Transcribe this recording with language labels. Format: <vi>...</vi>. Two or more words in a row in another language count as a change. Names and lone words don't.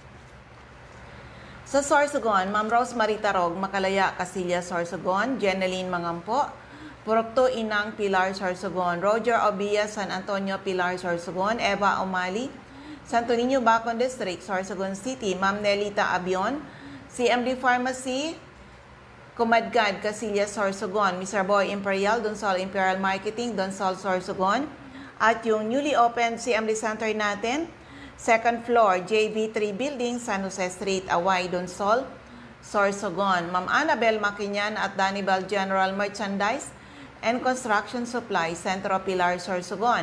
<tl>Sa Sorsogon, Ma'am Rosemary Tarog, Makalaya, Casilla, Sorsogon, Jeneline Mangampo, Purok 2, Inang, Pilar, Sorsogon, Roger Obia, San Antonio, Pilar, Sorsogon, Eva Omali, Santo Niño, Bacon District, Sorsogon City, Ma'am Nelita Abion, CMD Pharmacy, Kumadgad, Casillas, Sorsogon, Mr. Boy Imperial, Donsol Imperial Marketing, Donsol, Sorsogon, at yung</tl> <en>newly opened</en> <tl>CMD Center natin,</tl> <en>second floor,</en> <tl>JV3 Building, San Jose Street, Away, Donsol, Sorsogon. Ma'am Annabel Maquinyan at Danibal General Merchandise and Construction Supply, Centro Pilar, Sorsogon.</tl>